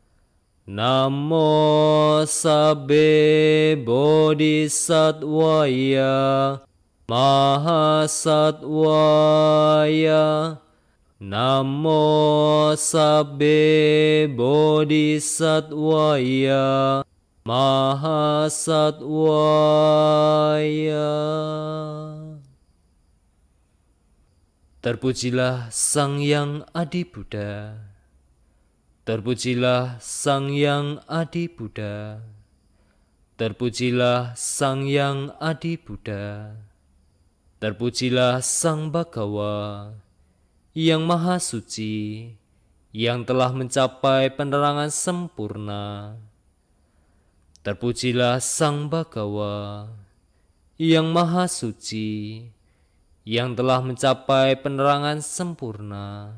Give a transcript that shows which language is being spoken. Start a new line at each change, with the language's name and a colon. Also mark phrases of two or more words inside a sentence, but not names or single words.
Pali: Namo sabbe bodhisattvaya mahasattvaya. Namo sabbe bodhisattvaya mahasattvaya.
Indonesian: Terpujilah Sang Hyang Adi Buddha. Terpujilah Sang Hyang Adi Buddha. Terpujilah Sang Hyang Adi Buddha. Terpujilah Sang Bhagawa yang Maha Suci, yang telah mencapai penerangan sempurna. Terpujilah Sang Bhagawa yang Maha Suci, yang telah mencapai penerangan sempurna.